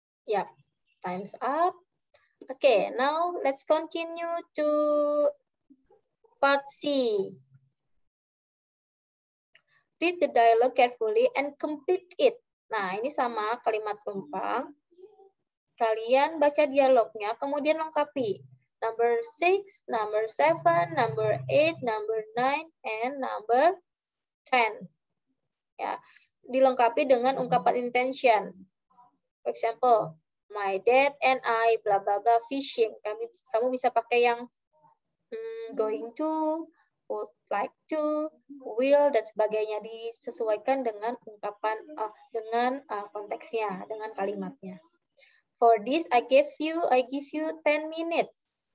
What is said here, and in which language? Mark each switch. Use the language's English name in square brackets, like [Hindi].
[English] Yep, time's up. Okay, now let's continue to part C. Read the dialogue carefully and complete it. [Indonesian] Nah, ini sama kalimat tumpang. Kalian baca dialognya, kemudian lengkapi. [English] Number 6, number 7, number 8, number 9, and number 10. [Indonesian] Ya, dilengkapi dengan ungkapan [English] intention. For example, my dad and I, bla bla bla, fishing. [Indonesian] Kamu bisa pakai yang going to, would like to, will, dan sebagainya. Disesuaikan dengan ungkapan, dengan konteksnya, dengan kalimatnya. [English] For this, I give you 10 minutes.